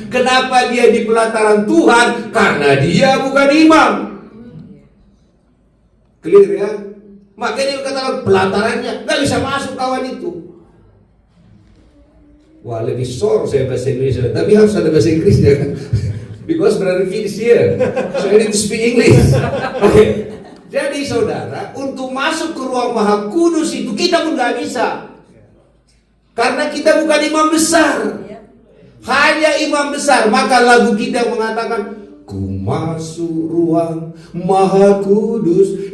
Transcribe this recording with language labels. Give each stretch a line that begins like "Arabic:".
Indonesian: Kenapa dia di pelataran Tuhan? Karena dia bukan imam.
English: Clear ya?
Indonesian: Makanya dia katakan pelatarannya gak bisa masuk kawan itu. Wah, lebih sore saya bahasa Indonesia, tapi harus ada bahasa Inggrisnya kan?
English: Because Brother Fit is here, so I need to speak English. Okay.
Indonesian: Jadi saudara, untuk masuk ke ruang Maha Kudus itu kita pun gak bisa, karena kita bukan imam besar. Hanya imam besar. Maka lagu kita mengatakan, ku masuk ruang Maha Kudus.